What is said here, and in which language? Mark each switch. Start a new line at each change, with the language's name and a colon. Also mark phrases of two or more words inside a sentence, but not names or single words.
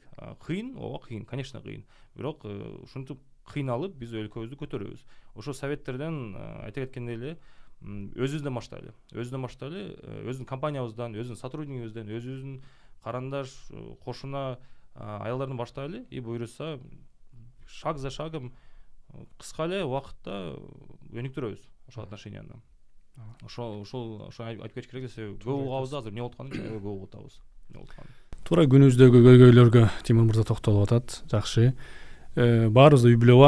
Kyrgyz: Кыйын, ооба кыйын, конечно кыйын. Бирок ушинтип кыйналып биз өлкөбүздү көтөрөбүз. Ошо советтерден айта кеткендей эле өзүбүздөн баштайлы, өзүнүн компаниябыздан, өзүнүн сотруднигибизден, өзүбүздүн карандаш, кошуна аялдардан баштайлы и буйруса
Russian: шаг за шагом
Kyrgyz: кыска эле убакытта өнүктүрөбүз ошол отношенияны. Ошол айтып кетиш керек, себеби көп угабыз азыр эмне болуп атканын көп угуп атабыз. Туура күнүбүздөгү көйгөйлөргө Тимур мырза токтолуп атат. Жакшы. Баарыбызда үй бүлө бар.